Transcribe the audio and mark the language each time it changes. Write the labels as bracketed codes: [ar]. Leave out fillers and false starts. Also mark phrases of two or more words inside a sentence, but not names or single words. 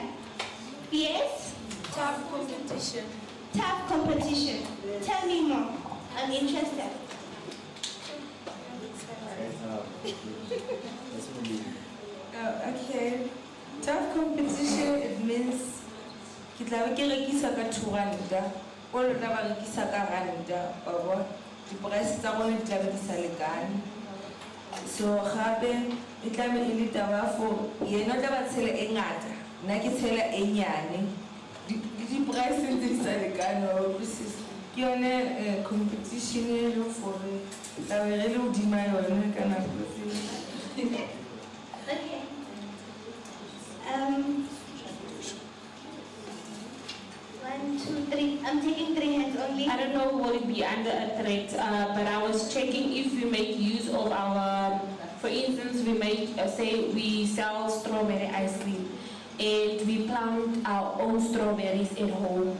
[en] Yes? Tough competition. Tough competition. Tell me more. I'm interested. Okay. Tough competition, [st] it means ke tla be ke rekisa ka 2 ranta, o lona ba rekisa ka ranta, wa bona di-price tsa rona di tla be di sa lekane. So gape e tla be e le taba for yena o tla ba tshela e ngata, nna ke tshela e nyane. Di-price tse di sa lekane, wa utlwisisa. Ke yone competition e leng gore tla be re le hodima yone ka nako tseo. [en] Okay. 1, 2, 3. I'm taking 3 hands only. I don't know will it be under a threat, but I was checking if we make use of our, for instance, we make, say we sell strawberry ice cream and we plant our own strawberries at home.